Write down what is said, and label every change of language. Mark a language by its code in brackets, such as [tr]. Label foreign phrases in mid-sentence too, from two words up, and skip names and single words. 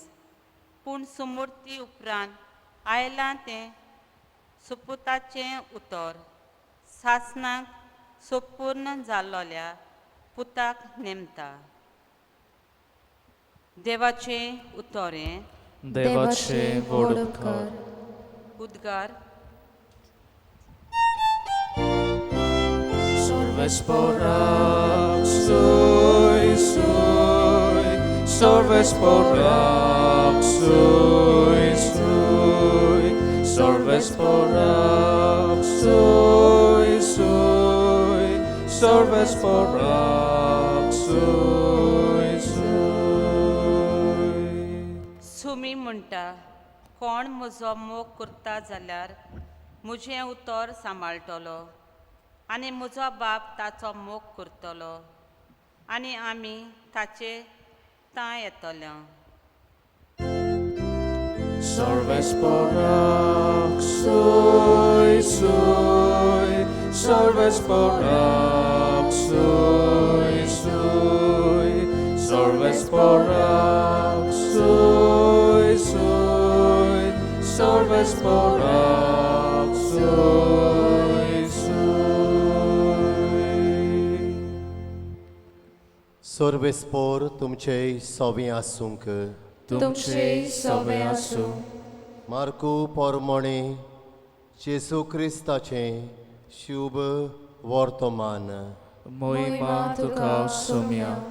[kok] पूण सुमूर्ती उपरांत आयलां तें सुपुताचें उतर सासणाक संपूर्ण जाल्लोल्या पुताक नेमता. देवाचें उतोरें. देवाचे व्हड उपकार. उद्गार. Sorvesporak, soi, soi, sorvesporak, soi, soi, sorvesporak, soi, soi, sorvesporak, soi, soi. सुमी म्हणटा, कोण म्हजो मोग करता जाल्यार म्हजें उतर सांबाळटलो आनी म्हजो बाप ताचो मोग करतलो आनी आमी ताचे तां येतल्या. Sorvesporak, soi, soi, sorvesporak, soi, soi, sorvesporak, soi, soi, sorvesporak, soi, soi. सोर्वेस्पोर तुमचे सोवी आसूंक. तुमचे सवे आसूं. मार्कू पोरमोणे जेसू क्रिस्ताचें शुभ वर्तमान. मोहिमा तुका सोम्या.